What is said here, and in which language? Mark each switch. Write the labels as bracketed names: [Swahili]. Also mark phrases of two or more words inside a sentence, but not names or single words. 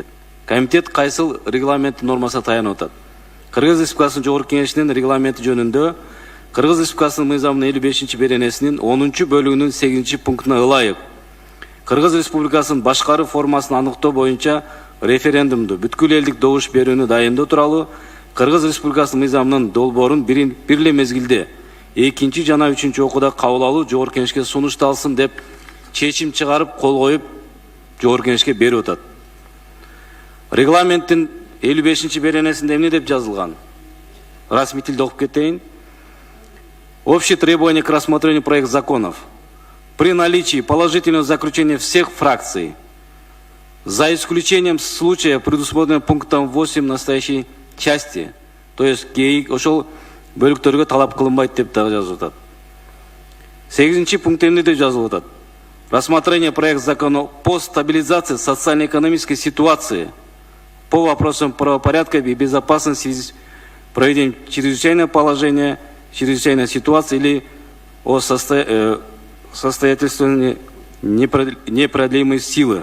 [Kyrgyz] Комитет кайсыл регламент нормасына таянып атат. Кыргыз Республикасынын Жогорку Кеңешинин регламенти жөнүндө Кыргыз Республикасынын мыйзамынын 55-беренесинин 10-бөлүгүнүн 8-пунктуна ылайык Кыргыз Республикасынын башкаруу формасын аныктоо боюнча референдумду бүткүл элдик добуш берүүнү дайындоо тууралуу Кыргыз Республикасынын мыйзамынын долбоорун бир эле мезгилде экинчи жана үчүнчү окууда кабыл алуу Жогорку Кеңешке сунушталсын деп чечим чыгарып, кол коюп Жогорку Кеңешке берип атат. Регламенттин 55-беренесинде эмне деп жазылган? Расмий тилде окуп кетейин. [Russian] Общие требования к рассмотрению проекта законов. При наличии положительного заключения всех фракций, за исключением случая, предусмотренного пунктом 8 настоящей части, то есть [Kyrgyz] ошол бөлүктөргө талап кылынбайт деп дагы жазып атат. 8-пункт эмне деп жазылып атат? [Russian] Рассмотрение проекта закона по стабилизации социально-экономической ситуации по вопросам правопорядка и безопасности в связи с проведением чрезвычайного положения, чрезвычайной ситуации или о состоятельствовании непродлимой силы.